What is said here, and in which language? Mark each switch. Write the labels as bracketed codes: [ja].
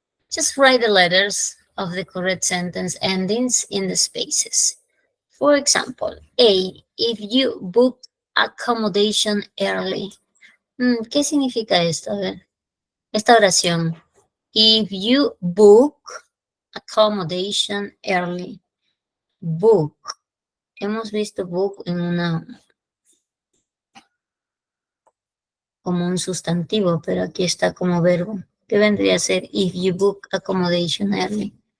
[en] Just write the letters of the correct sentence endings in the spaces. For example, A, if you book accommodation early. [es] ¿Qué significa esto? A ver, esta oración. [en] If you book accommodation early. Book. [es] Hemos visto book en como un sustantivo, pero aquí está como verbo. ¿Qué vendría a ser [en] if you book accommodation early?